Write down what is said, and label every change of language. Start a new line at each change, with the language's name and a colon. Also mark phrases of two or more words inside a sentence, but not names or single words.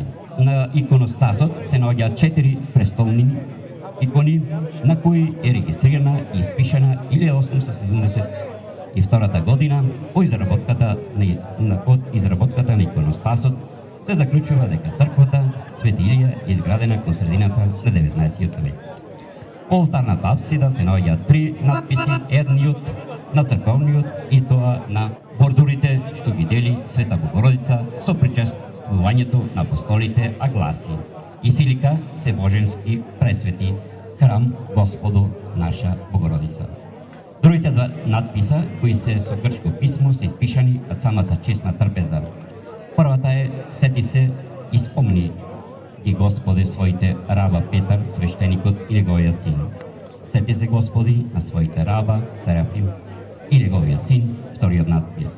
Macedonian: На иконостасот се наоѓаат 4 престолни икони на кои е регистрирана и испишана 1872 година од изработката на иконостасот се заклучува дека црквата Свети Илија е изградена кон средината на 19 век. По олтарната апсида се наоѓаат 3 надписи, едниот на црковниот и тоа на бордурите што ги дели Света Богородица со причествувањето на апостолите, а гласи: Исилика се боженски пресвети, храм Господу наша Богородица. Другите два надписа, кои се со грчко писмо, се испишани од самата честна трпеза. Првата е: Сети се и спомни ги Господи своите раба Петар, свештеникот и неговиот син. Сети се Господи на своите раба Серафим и неговиот син, вториот надпис.